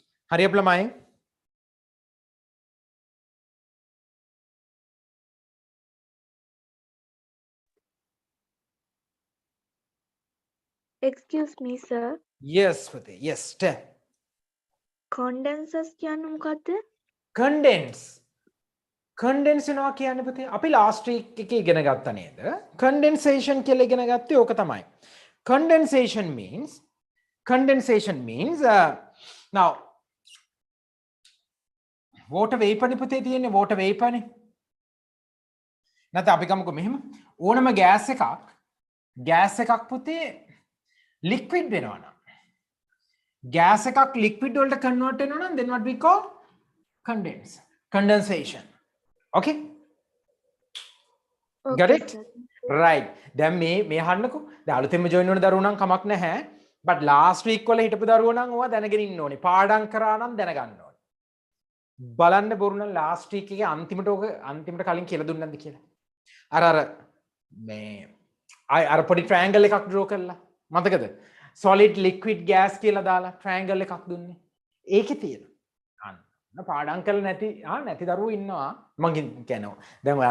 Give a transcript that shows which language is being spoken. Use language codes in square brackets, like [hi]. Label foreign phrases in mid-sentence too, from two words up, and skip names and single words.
[si] හරියට ළමයි [en] Excuse me, sir. yes පුතේ yes tell [si] Condensers කියන්නේ මොකද්ද? condense condense වෙනවා කියන්නේ පුතේ අපි [en] last week [si] එකේ ඉගෙන ගත්තා නේද condensation කියලා ඉගෙන ගත්තේ ඕක තමයි [en] condensation means now water vapor [si] නේ පුතේ තියෙන්නේ [en] water vapor [si] නේ නැත්නම් අපි ගමුකෝ මෙහෙම ඕනම gas එකක් පුතේ liquid වෙනවා නම් gas එකක් liquid වලට convert වෙනවා නම් [en] then what we call condensation okay got it sir. [si] right දැන් මේ අහන්නකෝ දැන් අලුතෙන්ම join වෙන දරුවෝ නම් කමක් නැහැ but [en] last week [si] වල හිටපු දරුවෝ නම් ඕවා දැනගෙන ඉන්න ඕනේ පාඩම් කරා නම් දැනගන්න ඕනේ බලන්න බොරු නම් [en] last week [si] එකේ අන්තිමට කලින් කියලා දුන්නේ නැද්ද කියලා අර මේ අර පොඩි triangle එකක් draw කරලා මතකද [en] solid liquid gas [si] කියලා දාලා triangle එකක් දුන්නේ ඒකේ තියෙන අන්න පාඩම් කරලා නැති දරුවෝ ඉන්නවා මං කියනවා දැන් ඔය